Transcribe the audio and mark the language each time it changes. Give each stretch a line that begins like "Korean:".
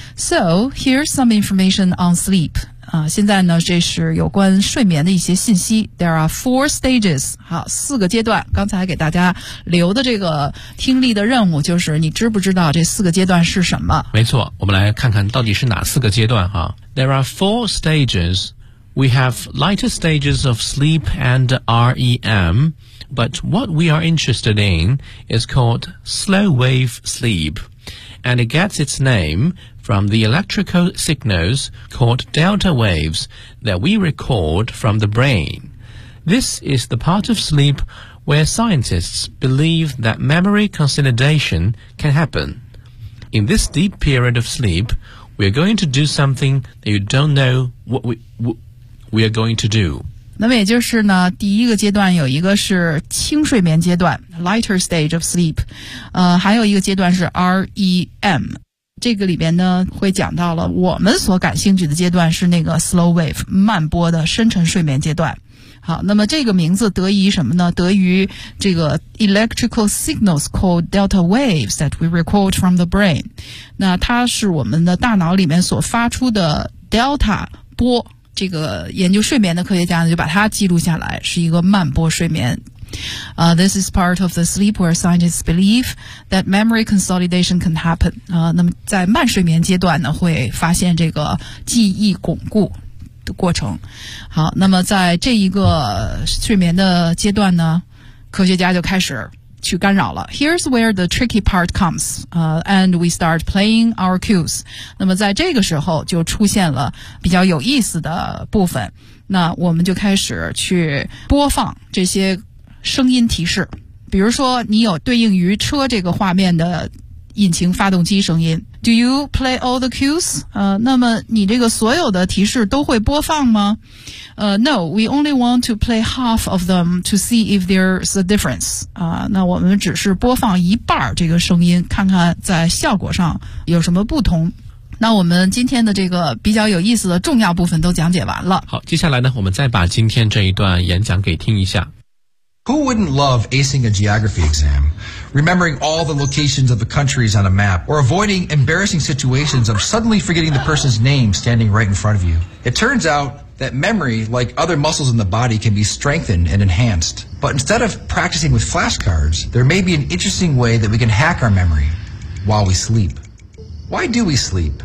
English: So, here's some information on sleep.
Chinese: 现在呢这是有关睡眠的一些信息。
English: There are four stages.
Chinese: 好，四个阶段。刚才给大家留的这个听力的任务就是你知不知道这四个阶段是什么？没错，我们来看看到底是哪四个阶段哈。
English: There are four stages. We have lighter stages of sleep and REM, but what we are interested in is called slow wave sleep, and it gets its name from the electrical signals called delta waves that we record from the brain. This is the part of sleep where scientists believe that memory consolidation can happen. In this deep period of sleep, we are going to do something that you don't know what we are going to do.
Chinese: 那么也就是呢第一个阶段有一个是轻睡眠阶段
English: lighter stage of sleep,
Chinese: 还有一个阶段是 REM。这个里边呢会讲到了我们所感兴趣的阶段是那个 slow wave, 慢波的深沉睡眠阶段。好，那么这个名字得益于什么呢？得益于这个
English: electrical signals called delta waves that we record from the brain。
Chinese: 那它是我们的大脑里面所发出的 delta 波。这个研究睡眠的科学家呢就把它记录下来是一个慢波睡眠。
English: This is part of the sleep where scientists believe that memory consolidation can happen.
Chinese: 那么在慢睡眠阶段呢会发现这个记忆巩固的过程。好，那么在这一个睡眠的阶段呢科学家就开始去干扰了。
English: Here's where the tricky part comes, and we start playing our cues.
Chinese: 那么在这个时候就出现了比较有意思的部分。那我们就开始去播放这些声音提示。比如说你有对应于车这个画面的引擎发动机声音。
English: Do you play all the cues?
Chinese: 那么你这个所有的提示都会播放吗？
English: No, we only want to play half of them to see if there's a difference.
Chinese: 那我们只是播放一半这个声音，看看在效果上有什么不同。那我们今天的这个比较有意思的重要部分都讲解完了。好，接下来呢，我们再把今天这一段演讲给听一下。
English: Who wouldn't love acing a geography exam? Remembering all the locations of the countries on a map, or avoiding embarrassing situations of suddenly forgetting the person's name standing right in front of you. It turns out that memory, like other muscles in the body, can be strengthened and enhanced. But instead of practicing with flashcards, there may be an interesting way that we can hack our memory while we sleep. Why do we sleep?